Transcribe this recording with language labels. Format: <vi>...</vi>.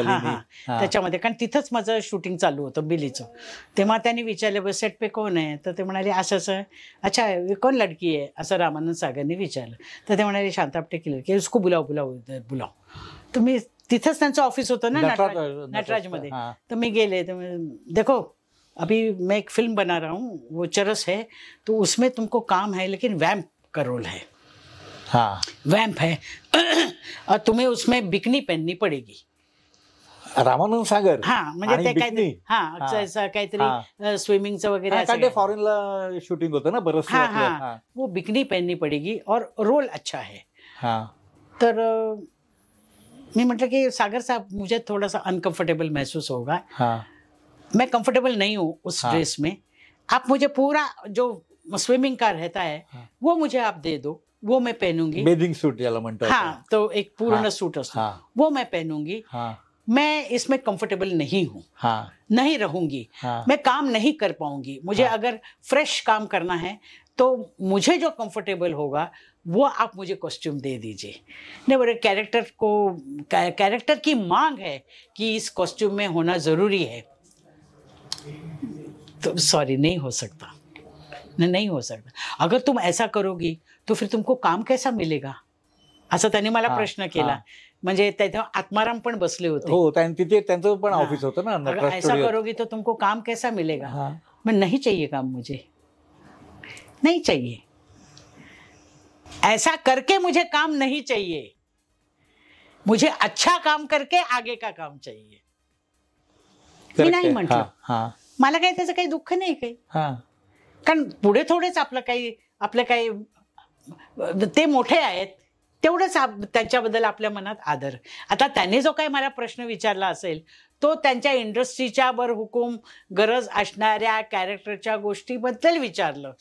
<mr>त्याच्यामध्ये, कारण तिथंच माझं शूटिंग चालू होतं बिलीचं. तेव्हा त्यांनी विचारलं सेट पे कोण आहे, तर ते म्हणाले असं असं. अच्छा कोण लडकी आहे, असं रामानंद सागरने विचारलं. तर ते म्हणाले शांता आपटे</mr> <hi>की उसको बुलाव बुलाव बुलाव.</hi> <mr>तर मी तिथंच त्यांचं ऑफिस होतं ना नटराजमध्ये. तर मी गेले, तर</mr> <hi>देखो अभी मैं एक फिल्म बना रहा हूँ, वो चरस है, तो उसमें तुमको काम है लेकिन वैम्प का रोल है. हाँ. वैम्प है और तुम्हें उसमें बिकनी पहननी पड़ेगी.</hi> <mr>रामानंद सागर. हाँ, म्हणजे ते काहीतरी काहीतरी स्विमिंगचं वगैरे फॉरेनला शूटिंग होतं ना बरंच.</mr> <hi>वो बिकनी पहननी पड़ेगी और रोल अच्छा है.</hi> <mr>तर मी म्हटलं की</mr> <hi>सागर साहब मुझे थोड़ा सा अनकंफर्टेबल महसूस होगा. मैं कंफर्टेबल नहीं हूँ उस ड्रेस में. आप मुझे पूरा जो स्विमिंग का रहता है वो मुझे आप दे दो, वो मैं पहनूंगी.</hi> <mr>बेदिंग सूट ज्याला म्हणतात.</mr> <hi>हाँ,</hi> <mr>तो एक पूर्ण सूट असतो,</mr> <hi>वो मैं पहनूंगी. मैं इसमें कंफर्टेबल नहीं हूँ, नहीं रहूंगी. मैं काम नहीं कर पाऊंगी. मुझे अगर फ्रेश काम करना है तो मुझे जो कंफर्टेबल होगा वो आप मुझे कॉस्ट्यूम दे दीजिए. नहीं बोले कैरेक्टर की मांग है कि इस कॉस्ट्यूम में होना ज़रूरी है. तो सॉरी, नहीं हो सकता, नहीं हो सकता. अगर तुम ऐसा करोगी तो फिर तुमको काम कैसा मिलेगा,</hi> <mr>असं त्यांनी मला प्रश्न केला. म्हणजे तेव्हा आत्माराम पण बसले होते. हो, तिथे त्यांचं पण ऑफिस होतं ना.</mr> <hi>अगर ऐसा करोगी तो तुमको काम कैसा मिलेगा. मैं नहीं चाहिए काम, मुझे नहीं चाहिए. ऐसा करके मुझे काम नहीं चाहिए. मुझे अच्छा काम करके आगे का काम चाहिए.</hi> <mr>मी नाही म्हटलं. मला काही त्याचं काही दुःख नाही काही. कारण पुढे थोडेच आपलं काही ते मोठे आहेत तेवढंच त्यांच्याबद्दल आपल्या मनात आदर. आता त्यांनी जो काही मला प्रश्न विचारला असेल तो त्यांच्या इंडस्ट्रीच्या हुकूम गरज असणाऱ्या कॅरेक्टरच्या गोष्टीबद्दल विचारलं.</mr>